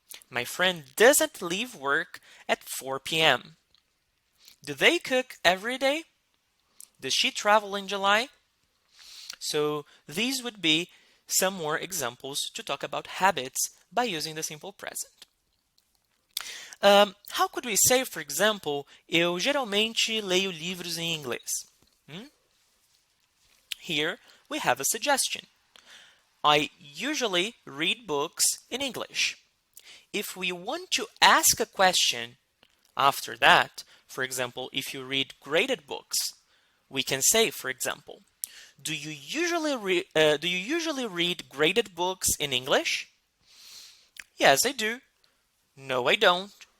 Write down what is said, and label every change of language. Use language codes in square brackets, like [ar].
[en] My friend doesn't leave work at 4 p.m. Do they cook every day? Does she travel in July? So these would be some more examples to talk about habits by using the simple present. How could we say, for example, [pt] eu geralmente leio livros em inglês? [en] Here we have a suggestion. I usually read books in English. If we want to ask a question after that, for example, if you read graded books, we can say, for example, do you usually read graded books in English? Yes, I do. No, I don't.